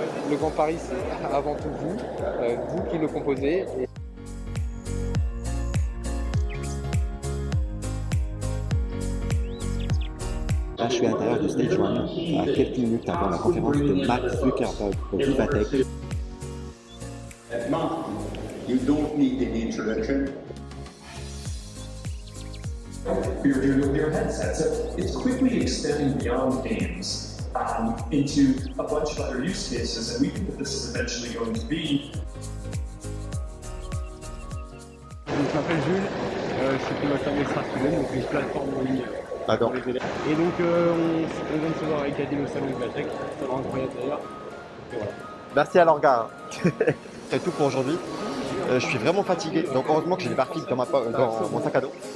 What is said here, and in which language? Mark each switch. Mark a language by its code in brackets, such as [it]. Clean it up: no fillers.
[fr] Le Grand Paris, c'est avant tout vous qui le composez. Là, je suis à l'intérieur de Stage 1, à quelques minutes avant la conférence de Mark Zuckerberg au Vivatech. [en] You don't need an introduction. Your headset. So it's quickly extending beyond games into a bunch of other use cases, and we think that this is eventually going to be. [fr] Je m'appelle Jules, je suis pilote administratif, donc une plateforme en ligne. D'accord. Et donc on vient de se voir avec Adil au salon de la tech, ça va incroyable d'ailleurs. Voilà. Merci à l'orga. C'est tout pour aujourd'hui. Je suis vraiment fatigué, donc heureusement que j'ai des barquilles dans mon sac à dos.